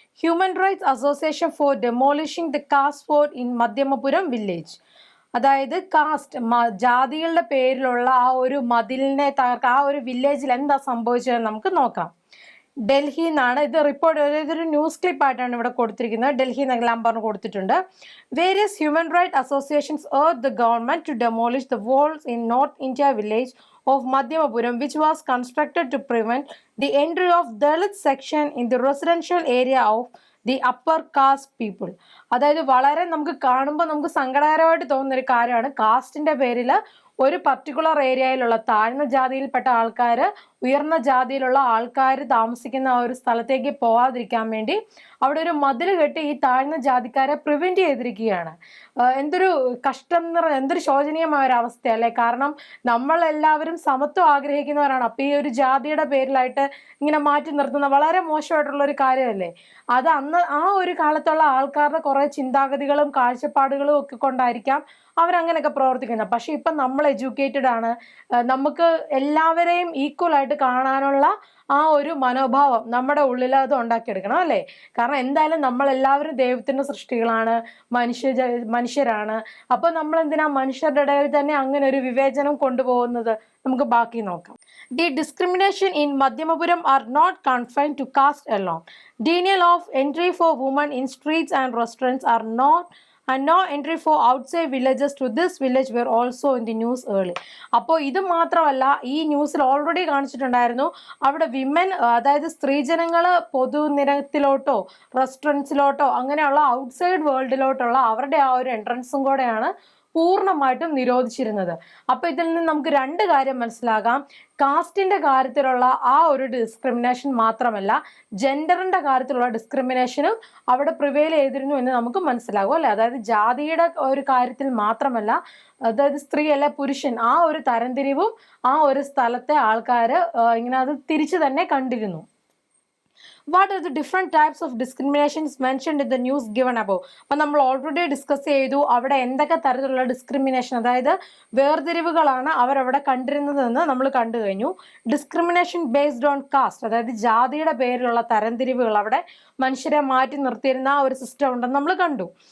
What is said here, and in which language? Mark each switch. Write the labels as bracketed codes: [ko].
[en] Human rights association for demolishing the caste fort in Madhyamapuram village. [ml] അതായത് cast, ജാതികളുടെ പേരിലുള്ള ആ ഒരു മതിലിനെ തകർക്കുക, ആ ഒരു വില്ലേജിൽ എന്താ സംഭവിച്ചതെന്ന് നമുക്ക് നോക്കാം. ഡൽഹി എന്നാണ് ഇത് റിപ്പോർട്ട്, ഇതൊരു ന്യൂസ് ക്ലിപ്പ് ആയിട്ടാണ് ഇവിടെ കൊടുത്തിരിക്കുന്നത്. ഡൽഹി എന്നെല്ലാം പറഞ്ഞ് കൊടുത്തിട്ടുണ്ട്. [en] Various human right associations urged the government to demolish the walls in North India village of Madhyapuram, which was constructed to prevent the entry of Dalit section in the residential area of the upper caste people. [ml] അതായത് വളരെ നമുക്ക് കാണുമ്പോൾ നമുക്ക് സങ്കടകരമായിട്ട് തോന്നുന്ന ഒരു കാര്യമാണ്, കാസ്റ്റിന്റെ പേരിൽ ഒരു പർട്ടിക്കുലർ ഏരിയയിലുള്ള താഴ്ന്ന ജാതിയിൽപ്പെട്ട ആൾക്കാർ ഉയർന്ന ജാതിയിലുള്ള ആൾക്കാർ താമസിക്കുന്ന ആ ഒരു സ്ഥലത്തേക്ക് പോകാതിരിക്കാൻ വേണ്ടി അവിടെ ഒരു മതിൽ കെട്ടി ഈ താഴ്ന്ന ജാതിക്കാരെ പ്രിവെന്റ് ചെയ്തിരിക്കുകയാണ്. എന്തൊരു കഷ്ടം, എന്തൊരു ശോചനീയമായ ഒരു അവസ്ഥയല്ലേ. കാരണം നമ്മളെല്ലാവരും സമത്വം ആഗ്രഹിക്കുന്നവരാണ്. അപ്പം ഈ ഒരു ജാതിയുടെ പേരിലായിട്ട് ഇങ്ങനെ മാറ്റി നിർത്തുന്ന വളരെ മോശമായിട്ടുള്ള ഒരു കാര്യമല്ലേ. അത് അന്ന് ആ ഒരു കാലത്തുള്ള ആൾക്കാരുടെ കുറെ ചിന്താഗതികളും കാഴ്ചപ്പാടുകളും ഒക്കെ കൊണ്ടായിരിക്കാം അവരങ്ങനെയൊക്കെ പ്രവർത്തിക്കുന്നത്. പക്ഷെ ഇപ്പം നമ്മൾ എഡ്യൂക്കേറ്റഡ് ആണ്, നമുക്ക് എല്ലാവരെയും ഈക്വൽ ആയിട്ട് കാണാനുള്ള ആ ഒരു മനോഭാവം നമ്മുടെ ഉള്ളിൽ അത് ഉണ്ടാക്കിയെടുക്കണം അല്ലേ. കാരണം എന്തായാലും നമ്മളെല്ലാവരും ദൈവത്തിന്റെ സൃഷ്ടികളാണ്, മനുഷ്യരാണ്. അപ്പൊ നമ്മൾ എന്തിനാ മനുഷ്യരുടെ ഇടയിൽ തന്നെ അങ്ങനെ ഒരു വിവേചനം കൊണ്ടുപോകുന്നത്? നമുക്ക് ബാക്കി നോക്കാം. [en] The discrimination in Madhyapuram are not confined to caste alone. Denial of entry for women in streets and restaurants are not, and no entry for outside villages to this village were also in the news early. [ml] അപ്പോൾ ഇത് മാത്രമല്ല, ഈ ന്യൂസിൽ already കാണിച്ചിട്ടുണ്ടായിരുന്നു, അവിടെ women, അതായത് സ്ത്രീജനങ്ങൾ പൊതുനിരത്തിലോട്ടോ റെസ്റ്റോറൻറ്റ്സിലോട്ടോ അങ്ങനെയുള്ള outside വേൾഡിലോട്ടുള്ള അവരുടെ ആ ഒരു എൻട്രൻസും കൂടെയാണ് പൂർണ്ണമായിട്ടും നിരോധിച്ചിരുന്നത്. അപ്പൊ ഇതിൽ നിന്ന് നമുക്ക് രണ്ട് കാര്യം മനസ്സിലാകാം. കാസ്റ്റിന്റെ കാര്യത്തിലുള്ള ആ ഒരു ഡിസ്ക്രിമിനേഷൻ മാത്രമല്ല, ജെൻഡറിന്റെ കാര്യത്തിലുള്ള ഡിസ്ക്രിമിനേഷനും അവിടെ പ്രിവെയിൽ ചെയ്തിരുന്നു എന്ന് നമുക്ക് മനസ്സിലാകും അല്ലെ. അതായത് ജാതിയുടെ ഒരു കാര്യത്തിൽ മാത്രമല്ല, അതായത് സ്ത്രീ അല്ലെ പുരുഷൻ, ആ ഒരു തരംതിരിവും ആ ഒരു സ്ഥലത്തെ ആൾക്കാർ ഇങ്ങനെ അത് തിരിച്ചു തന്നെ കണ്ടിരുന്നു. [en] What are the different types of discriminations mentioned in the news given above? [ml] അപ്പം നമ്മൾ ഓൾറെഡി ഡിസ്കസ് ചെയ്തു അവിടെ എന്തൊക്കെ തരത്തിലുള്ള ഡിസ്ക്രിമിനേഷൻ, അതായത് വേർതിരിവുകളാണ് അവരവിടെ കണ്ടിരുന്നതെന്ന് നമ്മൾ കണ്ടു കഴിഞ്ഞു. [en] discrimination based on caste, [ml] അതായത് ജാതിയുടെ പേരിലുള്ള തരംതിരിവുകൾ, അവിടെ മനുഷ്യരെ മാറ്റി നിർത്തിയിരുന്ന ആ ഒരു സിസ്റ്റം ഉണ്ടെന്ന് നമ്മൾ കണ്ടു.